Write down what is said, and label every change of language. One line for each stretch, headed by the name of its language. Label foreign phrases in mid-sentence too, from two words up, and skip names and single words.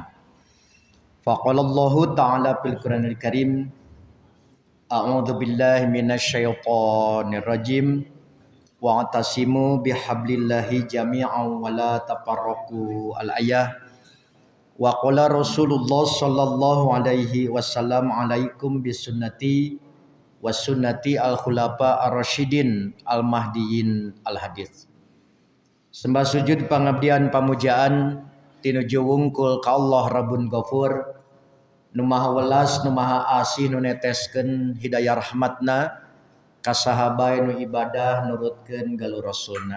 Arabic: فقال الله تعالى في القرآن الكريم أعوذ بالله من الشيطان الرجيم واعتصموا بحبل الله جميعا ولا تفرقوا الآية. وقال رسول الله صلى الله عليه وسلم عليكم بسنتي وسنة الخلفاء الراشدين المهديين الحديث.
Sundanese: Sembah sujud pangabdian pamujaan tinuju wungkul ka Allah
Arabic: ربٌّ غفور
Sundanese: nu maha welas nu maha asih nu neteskeun hidayah rahmatna ka sahabae nu ibadah nurutkeun galur rasulna.